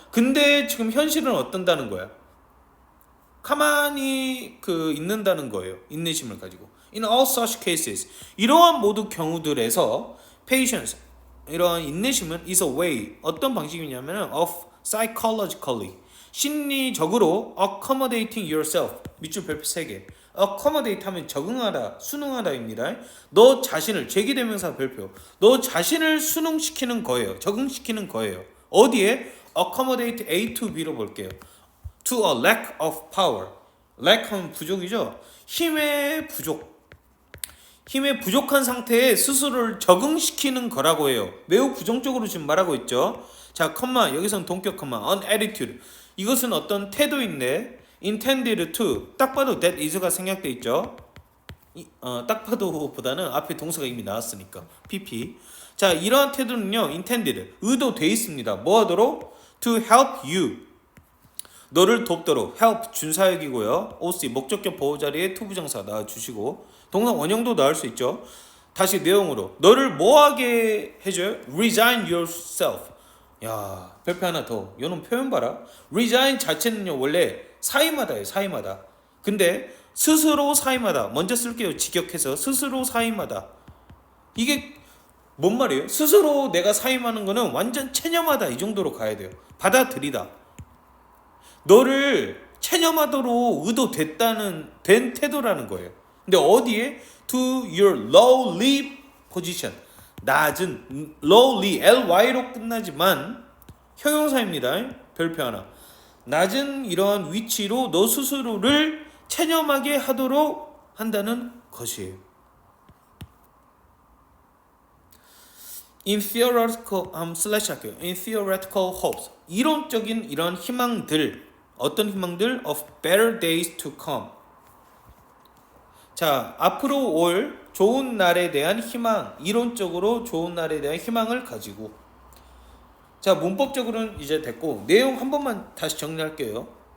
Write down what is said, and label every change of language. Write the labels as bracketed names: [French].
[Korean] 근데 지금 현실은 어떤다는 거야? 가만히 있는다는 거예요. 인내심을 가지고. [English] In all such cases, [Korean] 이러한 모든 경우들에서 [English] patience, [Korean] 이러한 인내심은 [English] is a way, [Korean] 어떤 방식이냐면 [English] of psychologically, [Korean] 심리적으로 [English] accommodating yourself, [Korean] 밑줄 별표 3개. accommodate 하면 적응하다, 순응하다입니다. 너 자신을, 제기대명사 별표, 너 자신을 순응시키는 거예요. 적응시키는 거예요. 어디에? [English] accommodate A to B로 [Korean] 볼게요. [English] to a lack of power. [Korean] lack 하면 부족이죠. 힘의 부족한 상태에 스스로를 적응시키는 거라고 해요. 매우 부정적으로 지금 말하고 있죠. 자, 컴마, 여기서는 동격 컴마, [English] an attitude, [Korean] 이것은 어떤 태도인데, [English] intended to, [Korean] 딱 봐도 [English] that is [Korean] 가 생략돼 있죠. 딱 봐도 보다는 앞에 동사가 이미 나왔으니까 pp. 자, 이러한 태도는요, intended, 의도돼 있습니다. 뭐 하도록? [English] to help you, [Korean] 너를 돕도록. help 준사역이고요. OC 목적격 보호 자리에 to 부정사 넣어주시고, 동사 원형도 넣을 수 있죠. 다시 내용으로, 너를 뭐하게 해줘요? [English] resign yourself. [Korean] 야, 별표 하나 더. 요놈 표현 봐라. resign 자체는요, 원래 사임하다예요. 사임하다. 근데 스스로 사임하다, 먼저 쓸게요. 직역해서 스스로 사임하다. 이게 뭔 말이에요? 스스로 내가 사임하는 거는 완전 체념하다, 이 정도로 가야 돼요. 받아들이다. 너를 체념하도록 된 태도라는 거예요. 근데 어디에? [English] to your lowly position, 낮은, lowly, ly로 [Korean] 끝나지만 형용사입니다. 별표 하나. 낮은 이러한 위치로 너 스스로를 체념하게 하도록 한다는 것이에요. [English] in theoretical, [Korean] 할게요. [English] in theoretical hopes, [Korean] 이론적인 이런 희망들, 어떤 희망들? [English] of better days to come. [Korean] 자, 앞으로 올 좋은 날에 대한 희망, 이론적으로 좋은 날에 대한 희망을 가지고. 자, 문법적으로는 이제 됐고, 내용 한 번만 다시 정리할게요.